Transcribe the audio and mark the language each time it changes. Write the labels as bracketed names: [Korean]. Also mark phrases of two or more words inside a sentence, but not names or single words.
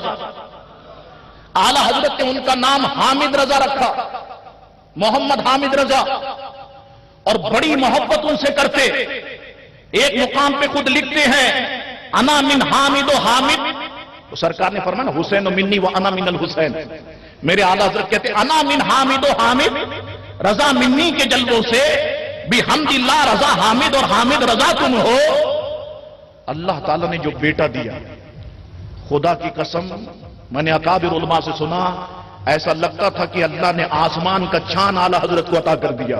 [Urdu] اعلی حضرت نے ان کا نام حامد رضا رکھا، محمد حامد رضا، اور بڑی محبت ان سے کرتے. ایک مقام پہ خود لکھتے ہیں [Arabic] انا من حامد و حامد. [Urdu] تو سرکار نے فرمایا [Arabic] حسین و منی و انا من الحسین. [Urdu] میرے اعلی حضرت کہتے [Arabic] انا من حامد و حامد، [Urdu] رضا منی کے جلووں سے بحمد اللہ رضا حامد اور حامد رضا تم ہو. اللہ تعالیٰ نے جو بیٹا دیا، خدا کی قسم میں نے اکابر علماء سے سنا، ایسا لگتا تھا کہ اللہ نے آسمان کا چاند اعلی حضرت کو عطا کر دیا.